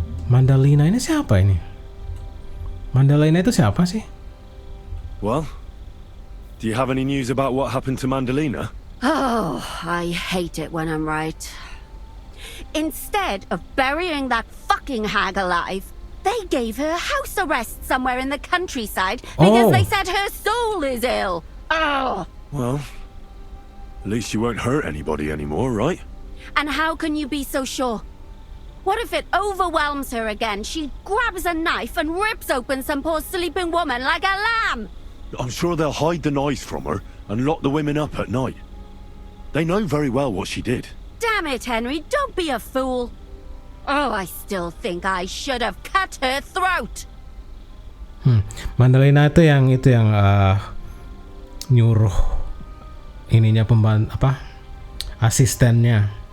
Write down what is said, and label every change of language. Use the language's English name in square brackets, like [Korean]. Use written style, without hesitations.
[Indonesian] Mandalina ini siapa ini? Mandalina itu siapa sih? [English] Well, do you have any news about what happened to Mandalina? Oh, I hate it when I'm right. Instead of burying that fucking hag alive, they gave her house arrest somewhere in the countryside because they said her soul is ill. Oh. Well, at least you won't hurt anybody anymore, right? And how can you be so sure? What if it overwhelms her again? She grabs a knife and rips open some poor sleeping woman like a lamb. I'm sure they'll hide the knives from her and lock the women up at night. They know very well what she did. Damn it, Henry, don't be a fool. Oh, I still think I should have cut her throat. [Indonesian] Mandalina itu yang nyuruh ininya asistennya